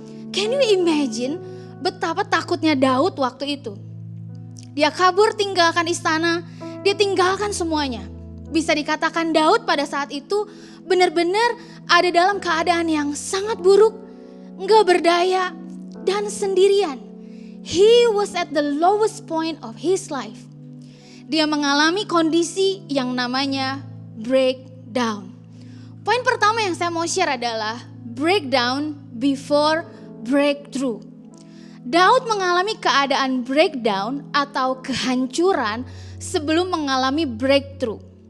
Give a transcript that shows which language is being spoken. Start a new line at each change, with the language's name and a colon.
English: Can you imagine
Indonesian: betapa takutnya Daud waktu itu? Dia kabur tinggalkan istana, dia tinggalkan semuanya. Bisa dikatakan Daud pada saat itu benar-benar ada dalam keadaan yang sangat buruk, enggak berdaya, dan sendirian.
English: He was at the lowest point of his life.
Indonesian: Dia mengalami kondisi yang namanya breakdown. Poin pertama yang saya mau share adalah
English: breakdown before breakthrough.
Indonesian: Daud mengalami keadaan breakdown atau kehancuran sebelum mengalami breakthrough.